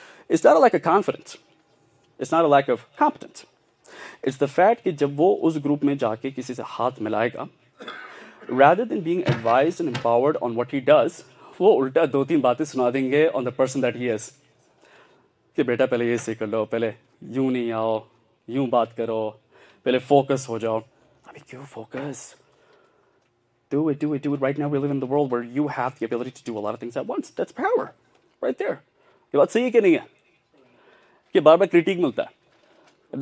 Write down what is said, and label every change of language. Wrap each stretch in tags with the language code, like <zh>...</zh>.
<en>it's not a lack of confidence, it's not a lack of competence, it's the fact</en> <hi>कि जब वो उस group में जाके किसी से हाथ मिलाएगा,</hi> <en>rather than being advised and empowered on what he does,</en> <hi>वो उल्टा 2-3 बातें सुना देंगे</hi> <en>on the person that he is,</en> <hi>कि बेटा पहले ये से कर लो, पहले यूं नहीं आओ, यूं बात करो, पहले फोकस हो जाओ। अभी क्यों focus?</hi> <en>Do it right now. We live in the world where you have the ability to do a lot of things at once. That's power, right there.</en> <hi>ये बात सही है कि नहीं है? कि बार-बार क्रिटिक मिलता है।</hi>